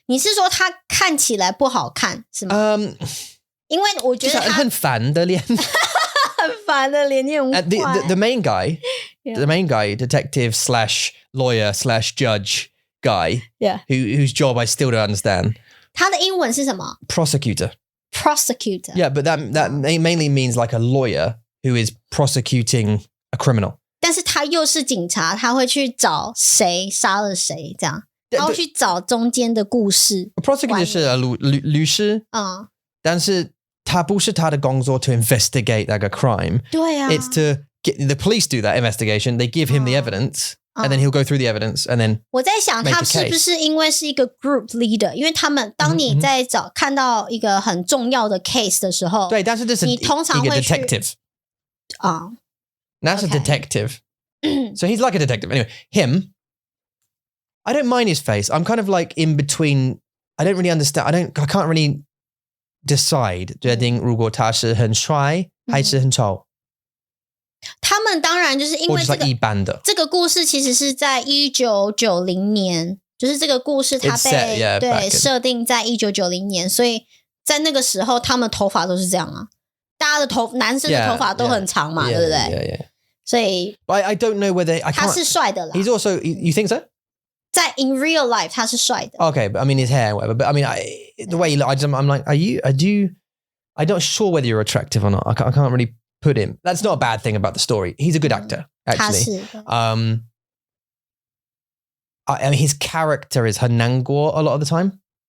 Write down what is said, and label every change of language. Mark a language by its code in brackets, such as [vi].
[zh] 你是说他看起来不好看是吗？因为我觉得他很烦的脸。很烦的脸，你很坏。 [en] The main guy, the main guy, detective / lawyer / judge guy. Yeah. Whose job I still don't understand. [zh] 他的英文是什么 [en] ？Prosecutor. Yeah, but that mainly means like a lawyer who is prosecuting a criminal. [zh] 但是他又是警察，他会去找谁杀了谁，这样，他会去找中间的故事。 Prosecutor 是律师，但是他不是他的工作 [en] to investigate like a crime. [zh] 对啊 [en] It's to get the police do that investigation. They give him the evidence. And then he'll go through the evidence, and then [zh] 我在想他是不是因为是一个 [en] group leader， [zh] 因为他们当你在看到一个很重要的 case 的时候，对，但是这是你通常会去 [en] detective. That's a detective. So he's like a detective. Anyway, him, I don't mind his face. I'm kind of like in between. I don't really understand. I can't really decide [zh] 决定如果他是很帅还是很丑。他们当然就是因为这个故事其实是在1990年，就是这个故事它被设定在1990年，所以在那个时候他们头发都是这样啊，大家的男生的头发都很长嘛，对不对？ [en] Yeah. [zh] 所以 [en] I don't know whether [zh] 他是帅的啦。 [en] He's also you think so? [zh] 在 [en] in real life [zh] 他是帅的。 [en] Okay, but I mean his hair, whatever. But I mean, the way he looks, I'm like, I'm not sure whether you're attractive or not. I can't really put him. That's not a bad thing about the story. He's a good actor, actually. I mean, his character is [zh] 很难过 [en] a lot of the time.